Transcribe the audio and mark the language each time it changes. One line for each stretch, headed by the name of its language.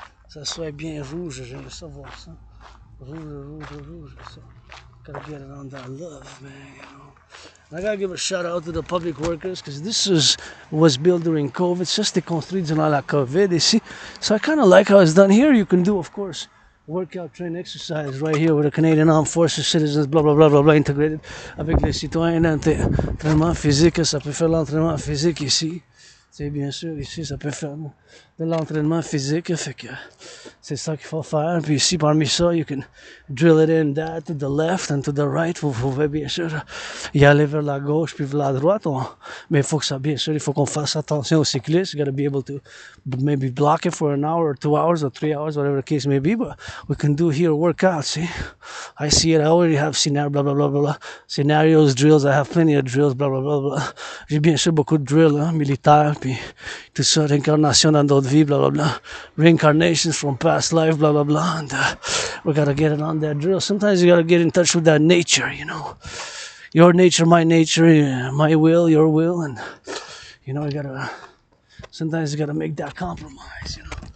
French: Ça soit bien rouge, j'aime ça voir ça.
English: Rouge, so gotta get it on that love, man, you know. And I gotta give a shout out to the public workers, because this was built during COVID.
French: Ça c'était construit durant la COVID ici.
English: So I kind of like how it's done here. You can do, of course, workout, train, exercise right here with the Canadian Armed Forces, citizens, blah blah blah blah blah, integrated
French: avec les citoyens d'entraînement physique. Ça peut faire l'entraînement physique ici. C'est bien sûr ici, ça peut faire de l'entraînement physique. Fait que c'est ça qu'il faut faire. Puis ici, parmi ça,
English: you can drill it in that to the left and to the right.
French: Vous pouvez bien sûr y aller vers la gauche puis vers la droite. Mais il faut que ça, bien sûr, il faut qu'on fasse attention aux cyclistes.
English: You gotta be able to maybe block it for an hour or 2 hours or 3 hours, whatever the case may be. But we can do here workouts. See, I see it. I already have scenario, blah blah blah blah blah. Scenarios, drills. I have plenty of drills, blah blah blah blah.
French: J'ai bien sûr beaucoup de drills, hein, militaires, puis tout ça, réincarnation dans d'autres vies, blah blah blah.
English: Reincarnations from past life, blah blah blah. And we gotta get it on that drill. Sometimes you gotta get in touch with that nature, you know. Your nature, my will, your will, and you know, sometimes you gotta make that compromise, you know.